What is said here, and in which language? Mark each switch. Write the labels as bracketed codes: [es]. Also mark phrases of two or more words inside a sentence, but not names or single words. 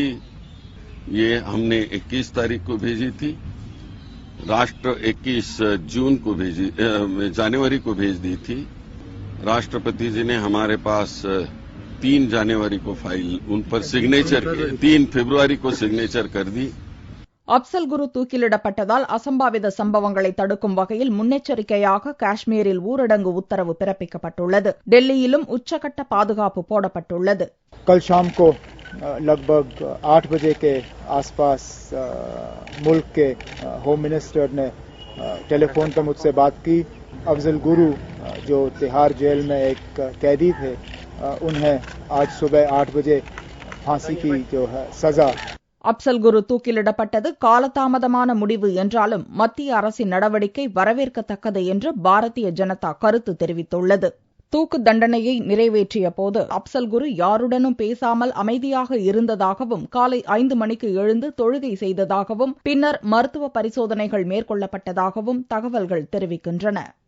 [hi] ये हमने 21 तारीख को भेजी थी। राष्ट्र 21 जून को जनवरी को भेज दी थी। राष्ट्रपति जी ने हमारे पास 3 जनवरी को फाइल उन पर सिग्नेचर 3 फरवरी को सिग्नेचर कर दी. [ta] அப்சல் குரு தூக்கிலிடப்பட்டதால் அசம்பாவித சம்பவங்களை தடுக்கும் வகையில் முன்னெச்சரிக்கையாக காஷ்மீரில் ஊரடங்கு உத்தரவு பிறப்பிக்கப்பட்டுள்ளது. டெல்லியிலும் உச்சகட்ட பாதுகாப்பு போடப்பட்டுள்ளது. [hi] कल शाम को लगभग 8 बजे के आसपास मुल्क के होम मिनिस्टर ने टेलीफोन पर मुझसे बात की. अफजल गुरु जो तिहाड़ जेल में एक कैदी थे, उन्हें आज सुबह 8 बजे फांसी की जो है सजा. [ta] அப்சல் குரு தூக்கிலிடப்பட்டது காலதாமதமான முடிவு என்றாலும் மத்திய அரசின் நடவடிக்கை வரவேற்கத்தக்கது என்று பாரதிய ஜனதா கருத்து தெரிவித்துள்ளது. தூக்கு தண்டனையை நிறைவேற்றிய போது அப்சல் குரு யாருடனும் பேசாமல் அமைதியாக இருந்ததாகவும் காலை 5 மணிக்கு எழுந்து தொழுகை செய்ததாகவும் பின்னர் மருத்துவ பரிசோதனைகள் மேற்கொள்ளப்பட்டதாகவும் தகவல்கள் தெரிவிக்கின்றன.